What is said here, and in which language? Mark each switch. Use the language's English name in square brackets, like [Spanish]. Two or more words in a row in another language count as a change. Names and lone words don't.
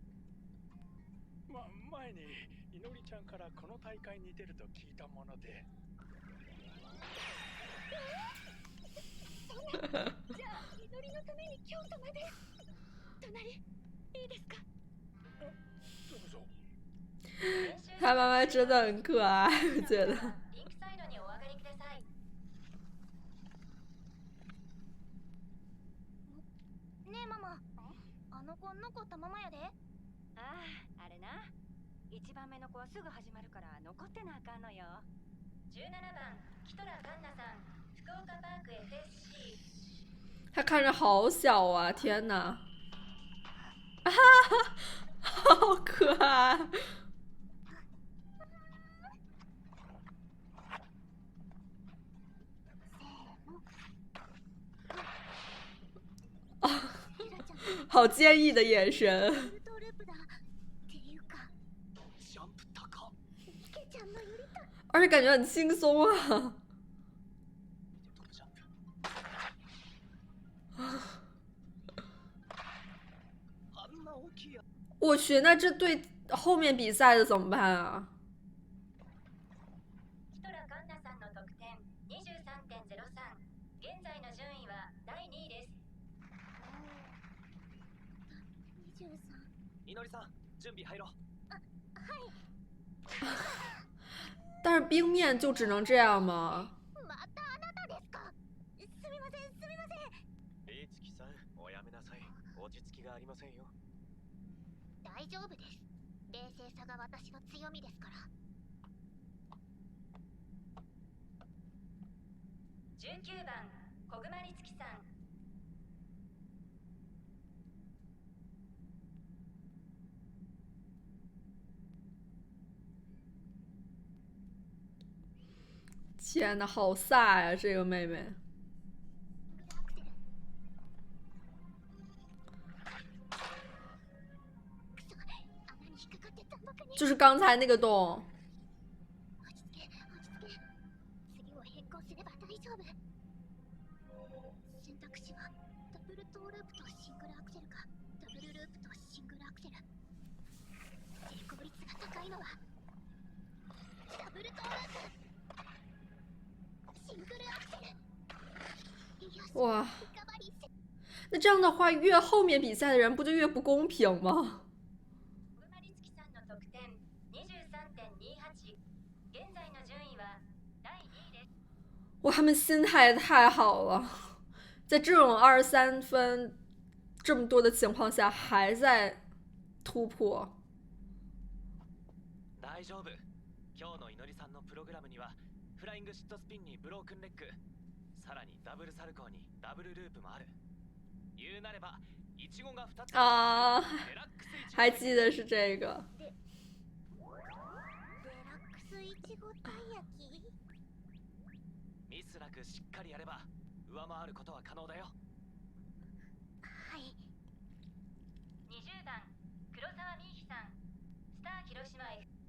[Japanese] 前にいのりちゃんからこの大会に出ると聞いたもので。じゃあ祈りのために京都まで。隣いいですか？どうぞ。 [Chinese] 他妈妈真的很可爱，我觉得。 [Japanese] リンクサイドにお上がりください。ねえママ、あの子残ったままやで。ああ、あれな。1番目の子はすぐ始まるから残ってなあかんのよ。17番、キトラカンナさん、福岡パーク FSC。 [Chinese] 他看着好小啊！天哪，啊哈哈，好可爱！啊，好坚毅的眼神。 [Japanese] ジャンプ高っ。 [Chinese] 而且感觉很轻松啊。 [Japanese] トップジャンプ。あんな大きいや。 [Chinese] 我去，那这对后面比赛的怎么办啊？ [Japanese] キトラカンナさんの得点 23.03。現在の順位は第2位です。23。いのりさん、準備入ろう。 [Chinese] 但是冰面就只能这样吗？ [Japanese] またあなたですか？すみません、すみません。リツキさん、おやめなさい。落ち着きがありませんよ。大丈夫です。冷静さが私の強みですから。19番、小熊律樹さん。 [Chinese] 天呐，好飒呀，这个妹妹。就是刚才那个洞。 [Japanese] 次を変更すれば大丈夫。選択肢はダブルトーループとシングルアクセルかダブルループとシングルアクセル。成功率が高いのはダブルトーループ、シングルアクセル。 [Chinese] 哇，那这样的话，越后面比赛的人不就越不公平吗？哇，他们心态太好了，在这种23分这么多的情况下，还在突破。 [Japanese] 大丈夫。今日のいのりさんのプログラムにはフライングシットスピンにブロークンレッグ、さらにダブルサルコーにダブルループもある。言うなればイチゴが2つ啊，デラックスイチゴ。 [Chinese] 还记得是这个。 [Japanese] デラックスいちごたい焼き。ミスなくしっかりやれば上回ることは可能だよ。はい。20番、黒沢ミーヒさん、スター広島 F。